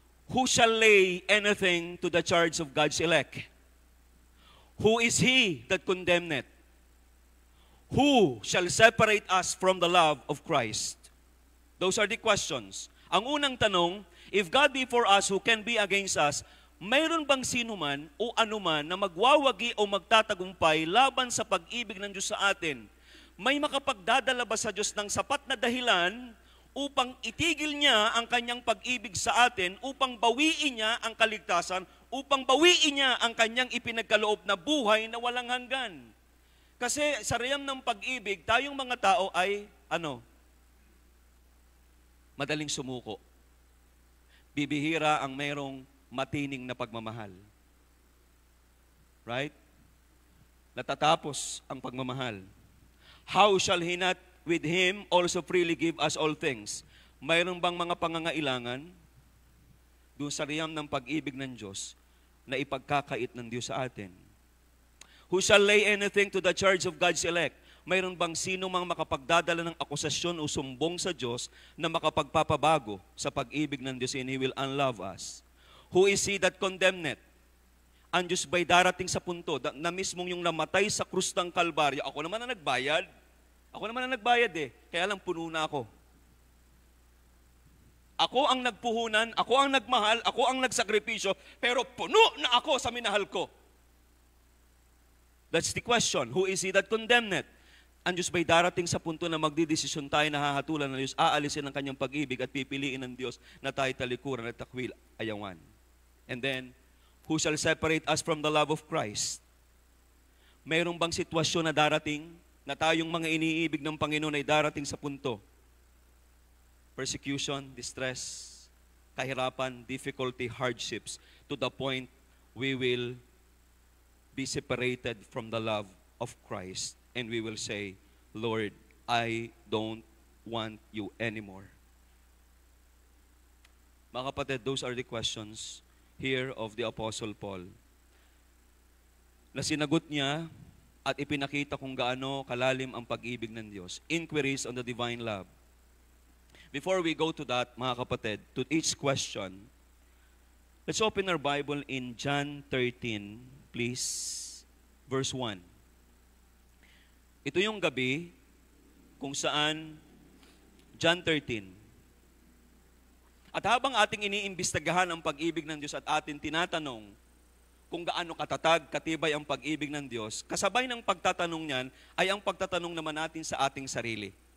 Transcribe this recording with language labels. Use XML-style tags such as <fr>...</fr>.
<en>Who shall lay anything to the charge of God's elect? Who is He that condemneth? Who shall separate us from the love of Christ? Those are the questions.</en> <tl>Ang unang tanong,</tl> <en>if God be for us, who can be against us?</en> <tl>Mayroon bang sino man o anuman na magwawagi o magtatagumpay laban sa pag-ibig ng Diyos sa atin? May makapagdadala ba sa Diyos ng sapat na dahilan upang itigil niya ang kanyang pag-ibig sa atin, upang bawiin niya ang kaligtasan, upang bawiin niya ang kanyang ipinagkaloob na buhay na walang hanggan. Kasi sa realm ng pag-ibig, tayong mga tao ay, madaling sumuko. Bibihira ang mayroong matining na pagmamahal.</tl> <en>Right?</en> <tl>Natatapos ang pagmamahal.</tl> <en>How shall he not with him also freely give us all things?</en> <tl>Mayroon bang mga pangangailangan doon sa realm ng pag-ibig ng Diyos na ipagkakait ng Diyos sa atin?</tl> <en>Who shall lay anything to the charge of God's elect?</en> <tl>Mayroon bang sino mang makapagdadala ng akusasyon o sumbong sa Diyos na makapagpapabago sa pag-ibig ng Diyos,</tl> <en>and He will unlove us? Who is he that condemneth?</en> <tl>Ang Diyos ba'y darating sa punto na mismong yung namatay sa krus ng Kalbaryo? Ako naman ang nagbayad. Ako naman ang nagbayad Kaya lang puno na ako. Ako ang nagpuhunan, ako ang nagmahal, ako ang nagsakripisyo, pero puno na ako sa minahal ko.</tl> <en>That's the question. Who is he that condemneth?</en> <tl>Ang Diyos ba'y darating sa punto na magdidesisyon tayo na hahatulan ng Diyos, aalisin ang kanyang pag-ibig at pipiliin ng Diyos na tayo talikuran at takwil ayawan?</tl> <en>And then, who shall separate us from the love of Christ?</en> <tl>Mayroon bang sitwasyon na darating na tayong mga iniibig ng Panginoon ay darating sa punto?</tl> <en>Persecution, distress, kahirapan, difficulty, hardships, to the point we will be separated from the love of Christ. And we will say, Lord, I don't want you anymore.</en> <tl>Mga kapatid,</tl> <en>those are the questions here of the Apostle Paul,</en> <tl>na sinagot niya at ipinakita kung gaano kalalim ang pag-ibig ng Diyos.</tl> <en>Inquiries on the divine love. Before we go to that,</en> <tl>mga kapatid,</tl> <en>to each question, let's open our Bible in John 13, please, verse 1.</en> <tl>Ito yung gabi kung saan, John 13, at habang ating iniimbestagahan ang pag-ibig ng Diyos at atin tinatanong kung gaano katatag, katibay ang pag-ibig ng Diyos, kasabay ng pagtatanong niyan ay ang pagtatanong naman natin sa ating sarili.</tl>